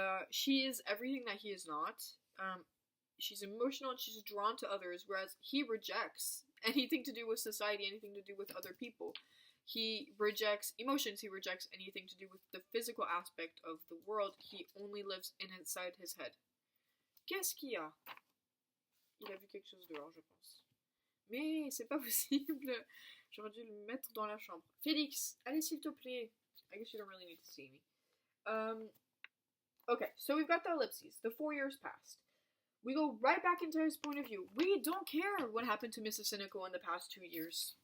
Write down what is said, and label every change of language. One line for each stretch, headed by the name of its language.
English: She is everything that he is not. She's emotional and she's drawn to others, whereas he rejects anything to do with society, anything to do with other people. He rejects emotions. He rejects anything to do with the physical aspect of the world. He only lives inside his head.
French: Qu'est-ce qu'il y a? Il a vu quelque chose dehors, je pense. Mais c'est pas possible. J'aurais dû le mettre dans la chambre. Félix, allez s'il te plaît.
English: I guess you don't really need to see me. Okay, so we've got the ellipses. The 4 years passed. We go right back into his point of view. We don't care what happened to Mrs. Sinico in the past 2 years.